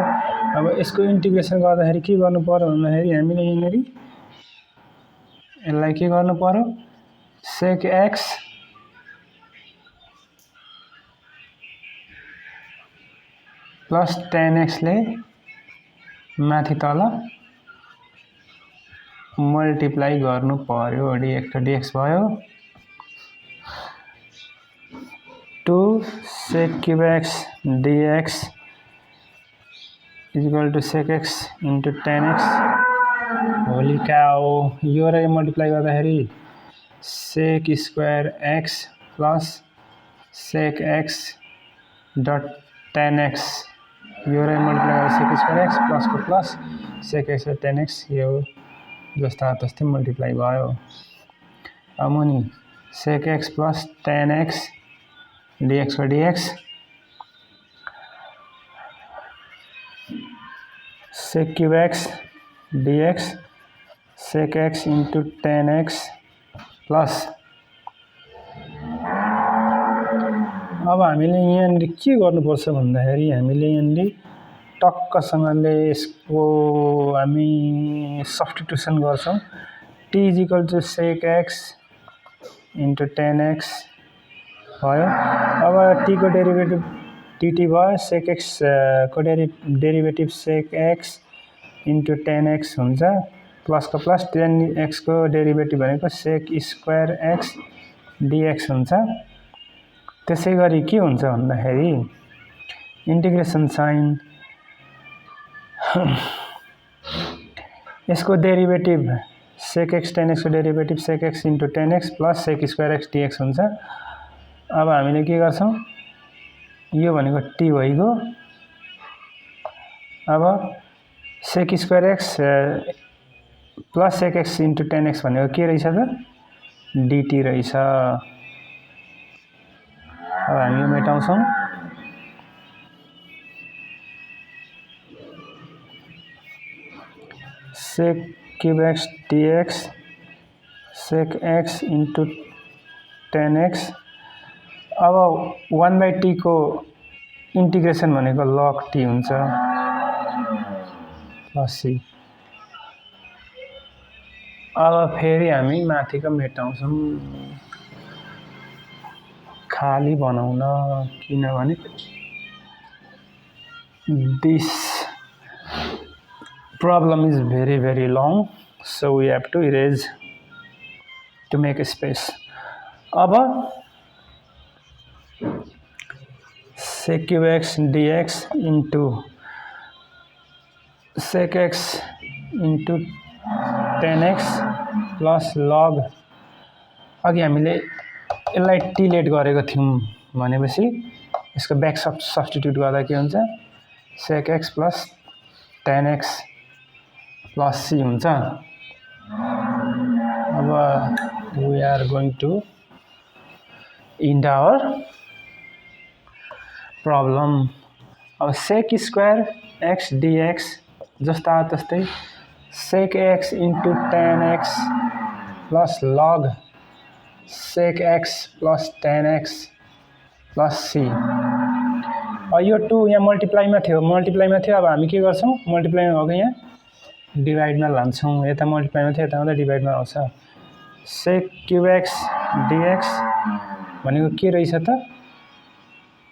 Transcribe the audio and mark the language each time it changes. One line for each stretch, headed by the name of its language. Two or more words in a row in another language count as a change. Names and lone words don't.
Nepali: अब यसको इन्टिग्रेसन गर्दाखेरि के गर्नु पर्यो भन्दाखेरि हामीले यहाँनेरि यसलाई के गर्नु पर्यो
English: sec x plus tan x
Nepali: ले माथि तल मल्टिप्लाई गर्नु पर्यो, dx र dx भयो।
English: 2 sec cube x dx is equal to sec x into tan x होली cow।
Nepali: यो र यो मल्टिप्लाई गर्दाखेरि
English: sec square x plus sec x dot tan x
Nepali: यो र मल्टिप्लाई गर्दा
English: sec square x plus
Nepali: को प्लस
English: sec x
Nepali: र
English: tan x
Nepali: यो जस्ता तस्तै मल्टिप्लाई भयो। अब मुनि
English: sec x plus tan x dx
Nepali: को
English: dx sec cube x dx sec x into tan x plus
Nepali: अब हामीले यहाँ के गर्नुपर्छ भन्दाखेरि हामीले यहाँ टक्कसँगले यसको हामी सब्स्टिट्युसन गर्छौं।
English: t is equal to sec x into tan x भयो।
Nepali: अब t को डेरिभेटिभ dt भयो,
English: sec x
Nepali: को डेरिभेटिभ
English: sec x into tan x
Nepali: हुन्छ प्लस को प्लस
English: tan x
Nepali: को डेरिभेटिभ भनेको
English: sec square x dx
Nepali: हुन्छ। त्यसैगरी के हुन्छ भन्दाखेरि इन्टिग्रेसन साइन यसको डेरिभेटिभ
English: sec x tan x
Nepali: को डेरिभेटिभ
English: sec x into tan x plus sec square x dx
Nepali: हुन्छ। अब हामीले के गर्छौं यो भनेको t भइगयो। अब
English: sec square x plus sec x into tan x
Nepali: भनेको के रहेछ त dt रहेछ। अब हामी यो मेटाउँछौं।
English: sec cube x dx sec x into tan x
Nepali: अब 1/t को इन्टिग्रेसन भनेको
English: log t
Nepali: हुन्छ प्लस c। अब फेरि हामी माथिको मेटाउँछौं खाली बनाउन, किनभने
English: this problem is very long, so we have to erase to make a space।
Nepali: अब
English: sec cube x dx into sec x into tan x plus log
Nepali: अघि हामीले यसलाई t लेट गरेको थियौं भनेपछि यसको ब्याक सब्स्टिट्युट गर्दा के हुन्छ
English: sec x plus tan x plus c
Nepali: हुन्छ।
English: अब we are going to end our problem। अब sec square x dx
Nepali: जस्ता तस्तै
English: sec x into tan x plus log sec x plus tan x plus c।
Nepali: यो 2 यहाँ मल्टिप्लाईमा थियो अब हामी के गर्छौं मल्टिप्लाईमा भएको यहाँ डिभाइडमा लान्छौं। यता मल्टिप्लाईमा थियो यता आउँदा डिभाइडमा आउँछ।
English: sec cube x dx
Nepali: भनेको के रहेछ त?